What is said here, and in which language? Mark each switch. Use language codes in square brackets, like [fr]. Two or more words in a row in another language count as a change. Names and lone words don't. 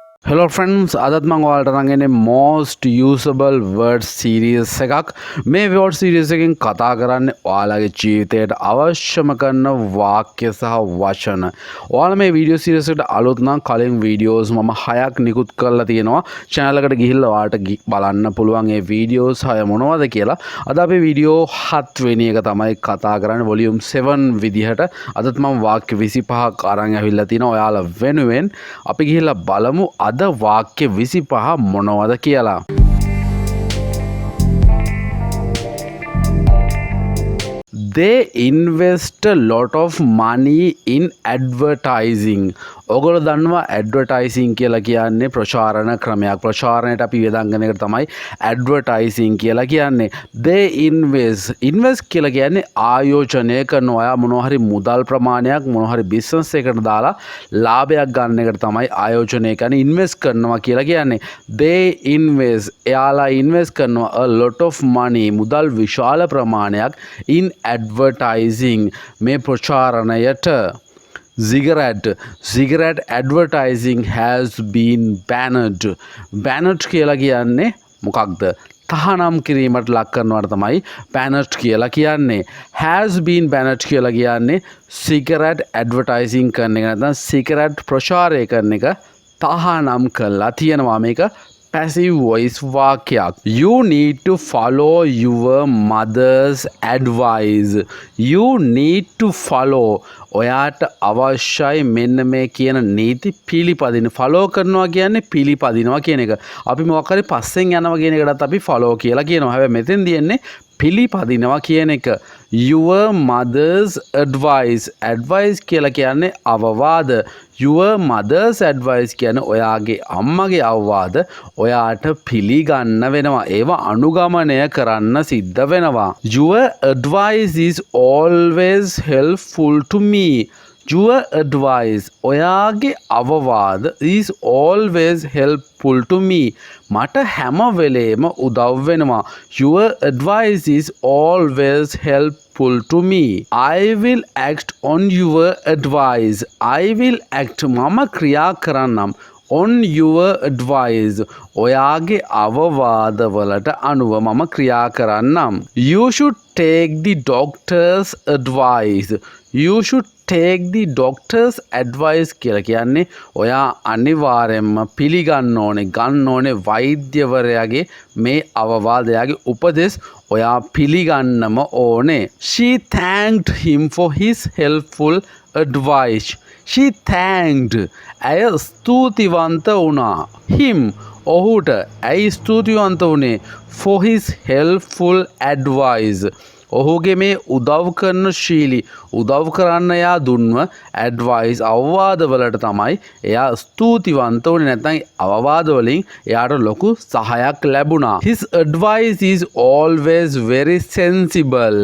[en] Hello friends, [si] අදත් මම ඔයාලට අරන් එන්නේ [en] most usable word series [si] එකක්. මේ word series එකෙන් කතා කරන්නේ ඔයාලගේ ජීවිතයට අවශ්‍යම කරන වාක්‍ය සහ වචන. ඔයාලා මේ [en] video series [si] එකට අලුත් නම් කලින් videos මම 6ක් නිකුත් කරලා තියෙනවා. channel එකට ගිහිල්ලා ඔයාලට බලන්න පුළුවන් මේ videos 6 මොනවද කියලා. අද අපි video 7 වෙනි එක තමයි කතා කරන්නේ volume 7 විදිහට. අදත් මම වාක්‍ය 25ක් අරන් ඇවිල්ලා තිනවා ඔයාලා වෙනුවෙන්. අපි ගිහිල්ලා බලමු අද වාක්‍ය 25 මොනවද කියලා. [en] They invest a lot of money in advertising. [si] ඔගොල්ලෝ දන්නවා ඇඩ්වර්ටයිසිං කියලා කියන්නේ ප්‍රචාරණ ක්‍රමයක්. ප්‍රචාරණයට අපි වියදම් කරන එකට තමයි ඇඩ්වර්ටයිසිං කියලා කියන්නේ. [en] They invest [si] කියලා කියන්නේ ආයෝජනය කරන අය මොනවා හරි මුදල් ප්‍රමාණයක් මොනවා හරි බිස්නස් එකකට දාලා ලාභයක් ගන්න එකට තමයි ආයෝජනය කරන්නේ ඉන්වෙස්ට් කරනවා කියලා කියන්නේ. [en] They invest [si] එයාලා ඉන්වෙස්ට් කරනවා [en] a lot of money [si] මුදල් විශාල ප්‍රමාණයක් [en] in advertising [si] මේ ප්‍රචාරණයට. [en] Cigarette advertising has been banned. [si] Banned කියලා කියන්නේ මොකක්ද? තහනම් කිරීමට ලක් කරනවට තමයි banned කියලා කියන්නේ. [en] Has been banned [si] කියලා කියන්නේ [en] cigarette advertising [si] කරන එක නැත්නම් cigarette ප්‍රචාරය කරන එක තහනම් කරලා තියෙනවා. මේක [en] passive voice [si] වාක්‍යයක්. [en] You need to follow your mother's advice. You need to follow. [si] ඔයාට අවශ්‍යයි මෙන්න මේ කියන නීති පිළිපදින. ෆලෝ කරනවා කියන්නේ පිළිපදිනවා කියන එක. අපි මොකක් හරි පස්සෙන් යනවා කියන එකටත් අපි ෆලෝ කියලා කියනවා. හැබැයි මෙතෙන් දින්නේ පිළිපදිනවා කියන එක. [en] Your mother's advice. Advice [si] කියලා කියන්නේ අවවාද. [en] Your mother's advice [si] කියන්නේ ඔයාගේ අම්මගේ අවවාද ඔයාට පිළිගන්න වෙනවා. ඒවා අනුගමනය කරන්න සිද්ධ වෙනවා. [en] Your advice is always helpful to me. Your advice [si] ඔයාගේ අවවාද [en] is always helpful to me. [si] මට හැම වෙලේම උදව් වෙනවා. [en] Your advice is always helpful to me. I will act on your advice. I will act [si] මම ක්‍රියා කරන්නම් [en] on your advice [si] ඔයාගේ අවවාද වලට අනුව මම ක්‍රියා කරන්නම්. [en] You should take the doctor's advice. You should take the doctor's advice [si] කියලා කියන්නේ ඔයා අනිවාර්යෙන්ම පිළිගන්න ඕනේ ගන්න ඕනේ වෛද්‍යවරයාගේ මේ අවවාදයාගේ උපදෙස් ඔයා පිළිගන්නම ඕනේ. [en] She thanked him for his helpful advice. She thanked [si] ඇය ස්තුතිවන්ත වුණා. [en] Him [si] ඔහුට ඇයි ස්තුතිවන්ත වුණේ [en] for his helpful advice. [si] ඔහුගේ මේ උදව් කරන ශීලී උදව් කරන්න එයා දුන්ව ඇඩ්වයිස් අවවාද වලට තමයි එයා ස්තුතිවන්ත වුණේ. නැත්නම් අවවාද වලින් එයාට ලොකු සහායක් ලැබුණා. [en] His advice is always very sensible.